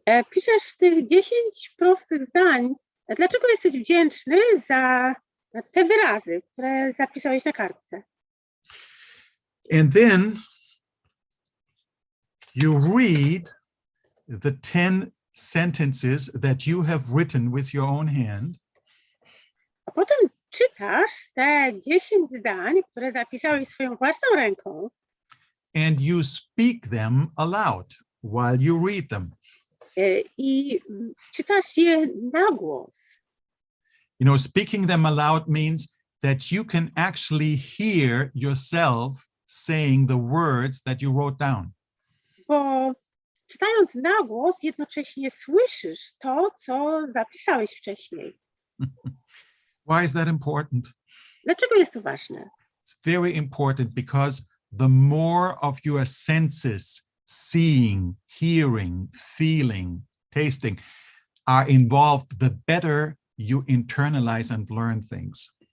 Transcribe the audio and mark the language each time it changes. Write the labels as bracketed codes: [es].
[pl] Piszesz tych 10 prostych zdań, dlaczego jesteś wdzięczny za te wyrazy, które zapisałeś na kartce. [en] And then you read the 10 sentences that you have written with your own hand. [pl] A potem czytasz te 10 zdań, które zapisałeś swoją własną ręką [en] And you speak them aloud while you read them. [pl] I czytasz je na głos. [en] Speaking them aloud means that you can actually hear yourself saying the words that you wrote down. [pl] Bo czytając na głos jednocześnie słyszysz to, co zapisałeś wcześniej. [en] Why is that important? [pl] Dlaczego jest to ważne? [en] It's very important because the more of your senses seeing, hearing, feeling, tasting are involved, the better you internalize and learn things.